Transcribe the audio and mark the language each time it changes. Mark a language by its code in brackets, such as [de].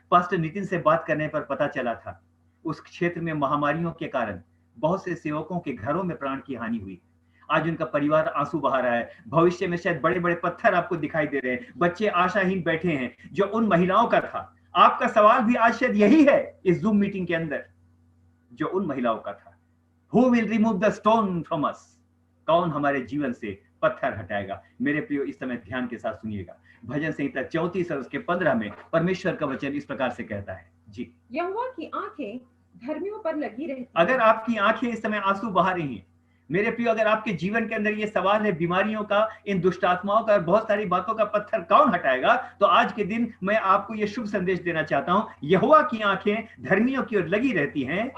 [hi] Pastor Nitin से बात करने पर पता चला था, उस क्षेत्र में महामारियों के कारण बहुत से सेवकों के घरों में प्राण की हानि हुई। आज उनका परिवार आंसू बहा रहा है। भविष्य में शायद बड़े बड़े पत्थर आपको दिखाई दे रहे हैं, बच्चे आशाहीन बैठे हैं, जो उन महिलाओं का था। आपका सवाल भी आज शायद यही है इस जूम मीटिंग के अंदर, जो उन महिलाओं का था। [en] Who will remove the stone from us? [hi] कौन हमारे जीवन से पत्थर हटाएगा? मेरे प्रियो इस समय ध्यान के साथ सुनिएगा, भजन संहिता 34 और उसके 15 में परमेश्वर का वचन इस प्रकार से कहता है, जी, यहोवा की आंखें धर्मियों पर लगी रहती। अगर आपकी आंखें इस समय आंसू बहा रही हैं, मेरे प्रियो, अगर आपके जीवन के अंदर ये सवाल है बीमारियों का, इन दुष्ट आत्माओं का, बहुत सारी बातों का पत्थर कौन हटाएगा, तो आज के दिन मैं आपको ये शुभ संदेश देना चाहता हूं, यहोवा की आंखें धर्मियों की ओर लगी रहती हैं